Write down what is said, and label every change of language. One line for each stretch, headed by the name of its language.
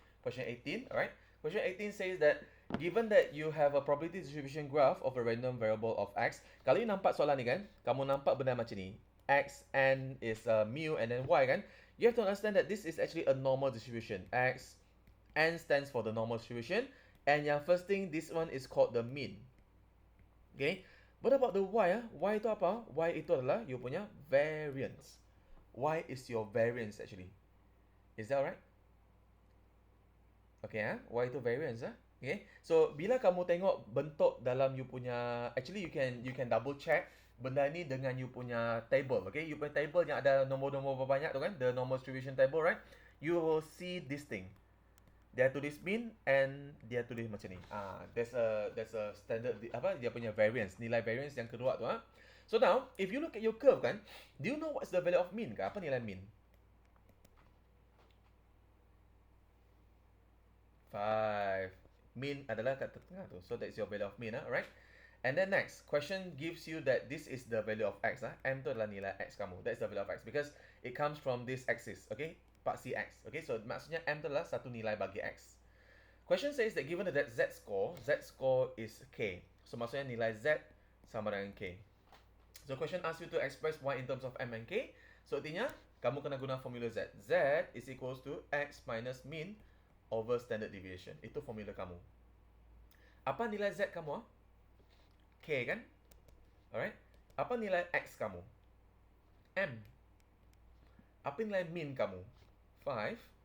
English: Question 18, alright. Question 18 says that given that you have a probability distribution graph of a random variable of x,
Malay: kalau you nampak soalan ni kan, kamu nampak benda macam ni.
English: X, n is mu and then y kan. You have to understand that this is actually a normal distribution. X, n stands for the normal distribution. And yang first thing, this one is called the mean. Okay. What about the y?
Malay: Y itu apa? Y itu adalah you punya variance.
English: Y is your variance actually. Is that alright?
Malay: Okay Y itu variance Okay. So bila kamu tengok bentuk dalam you punya,
English: actually you can double check
Malay: benda ni dengan you punya table. Okay. You punya table yang ada nombor-nombor berapa banyak tu kan,
English: the normal distribution table,
Malay: right?
English: You will see this thing.
Malay: Dia tulis
English: mean and
Malay: dia tulis macam ni.
English: There's a standard
Malay: apa dia punya variance, nilai variance yang kedua tu
English: So now, if you look at your curve kan, do you know what's the value of mean ke?
Malay: Apa nilai mean?
English: 5.
Malay: Mean adalah kat tengah tu.
English: So that's your value of mean alright? And then next, question gives you that this is the value of x
Malay: M tu adalah nilai x kamu.
English: That's the value of x because it comes from this axis, okay?
Malay: Paksi x.
English: Okay, so
Malay: maksudnya M tu adalah satu nilai bagi x.
English: Question says that given that z score is k.
Malay: So maksudnya nilai z sama dengan k.
English: So question asks you to express y in terms of m and k. So
Malay: artinya kamu kena guna formula z.
English: Z is equals to x minus mean over standard deviation.
Malay: Itu formula kamu. Apa nilai z kamu K kan? Alright. Apa nilai x kamu? M. Apa nilai mean kamu? 5.